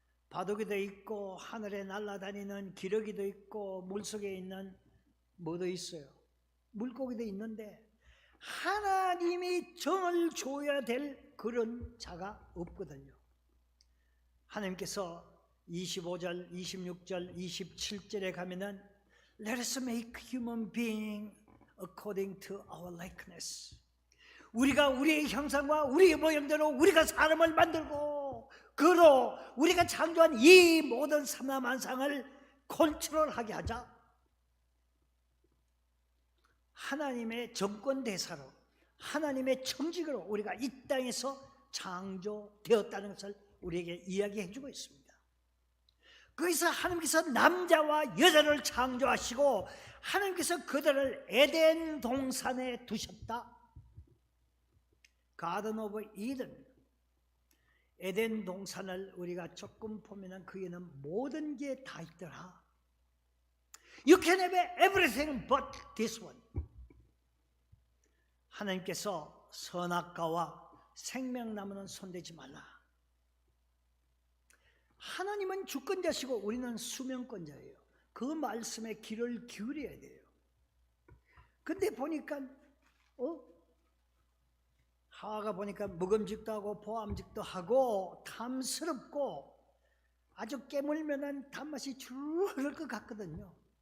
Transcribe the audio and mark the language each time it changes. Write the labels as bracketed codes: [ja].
[ko] 바둑이도 있고 하늘에 날아다니는 기러기도 있고 물속에 있는 뭐도 있어요. 물고기도 있는데 하나님이 정을 줘야 될 그런 자가 없거든요. 하나님께서 25절, 26절, 27절에 가면은 [en] Let us make human being according to our likeness. [ko] 우리가 우리의 형상과 우리의 모양대로 우리가 사람을 만들고 그로 우리가 창조한 이 모든 삼라만상을 컨트롤하게 하자. 하나님의 정권대사로 하나님의 청직으로 우리가 이 땅에서 창조되었다는 것을 우리에게 이야기해 주고 있습니다. 거기서 하나님께서 남자와 여자를 창조하시고 하나님께서 그들을 에덴 동산에 두셨다. [en] 가든 오브 이든, [ko] 에덴 동산을 우리가 조금 보면은 거기에는 모든 게 다 있더라. [en] You can have everything but this one. [ko] 하나님께서 선악과와 생명나무는 손대지 말라. 하나님은 주권자시고 우리는 수명권자예요. 그 말씀에 귀를 기울여야 돼요. 근데 보니까 하와가 보니까 먹음직도 하고 보암직도 하고 탐스럽고 아주 깨물면은 단맛이 줄 흐를 것 같거든요.